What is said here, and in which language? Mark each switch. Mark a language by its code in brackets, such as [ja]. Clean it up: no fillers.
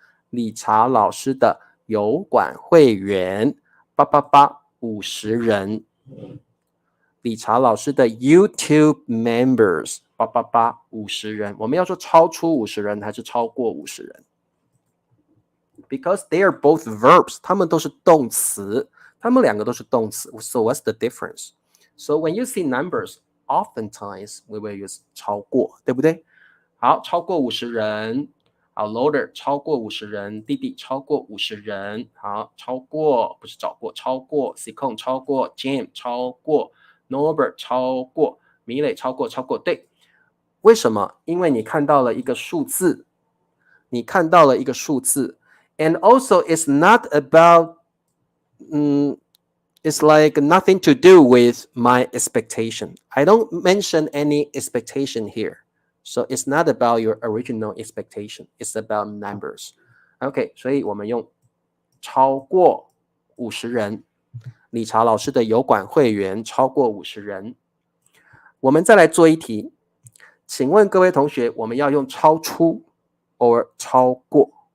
[zh] 理查老师的油管会员88850人，理查老师的 [en] YouTube members [zh] 88850人，我们要说超出50人还是超过50人？ [en] Because they are both verbs， [zh] 他们都是动词，他们两个都是动词。 [en] So what's the difference? So when you see numbers, oftentimes we will use 超过， [zh] 对不对？好，超过50人。好 ，loader 超过50人，弟弟超过50人，好，超过不是找过，超过 Sicon 超过 Jam 超过 Norbert 超过米磊超过，对，为什么？因为你看到了一个数字， [en] and also it's not about it's like nothing to do with my expectation. I don't mention any expectation here.So it's not about your original expectation. It's about numbers. [zh] OK, 所以我们用超过50人。理查老师的油管会员超过50人。我们再来做一题，请问各位同学，我们要用超出 or 超过？